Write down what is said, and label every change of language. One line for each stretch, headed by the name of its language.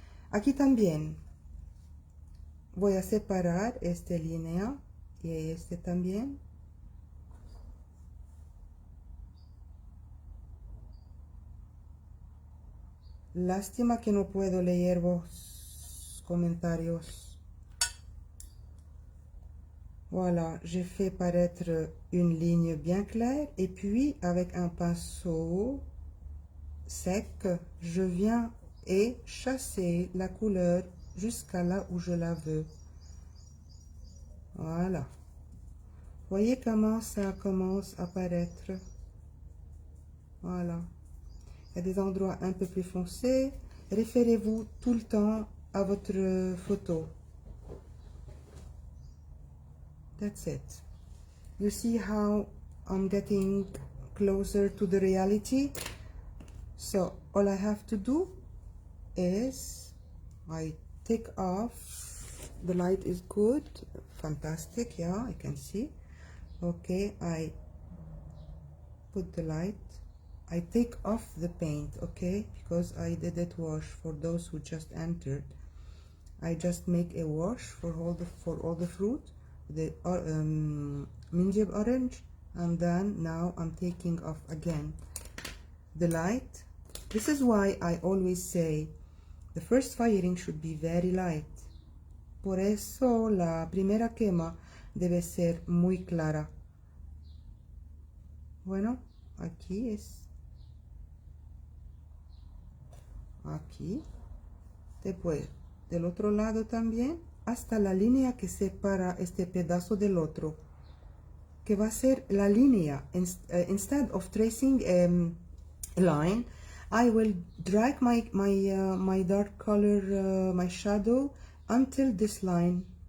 Spanish: Aquí también voy a separar esta línea y este también. Lástima que no puedo leer vos comentarios.
French: Voilà, j'ai fait paraître une ligne bien claire et puis avec un pinceau sec, je viens et chasser la couleur jusqu'à là où je la veux. Voilà. Voyez comment ça commence à apparaître. Voilà. Il y a des endroits un peu plus foncés. Référez-vous tout le temps à votre photo.
English: That's it. You see how I'm getting closer to the reality? So all I have to do is I take off. The light is good. Fantastic. Yeah, I can see. Okay, I put the light. I take off the paint, okay, because I didn't wash. For those who just entered, I just make a wash for all the fruit, the minjib orange, and then now I'm taking off again the light. This is why I always say the first firing should be very light.
Spanish: Por eso la primera quema debe ser muy clara. Bueno, aquí es. Aquí. Después del otro lado también hasta la línea que separa este pedazo del otro, que va a ser la línea.
English: Instead of tracing a line, I will drag my dark color, my shadow until this line.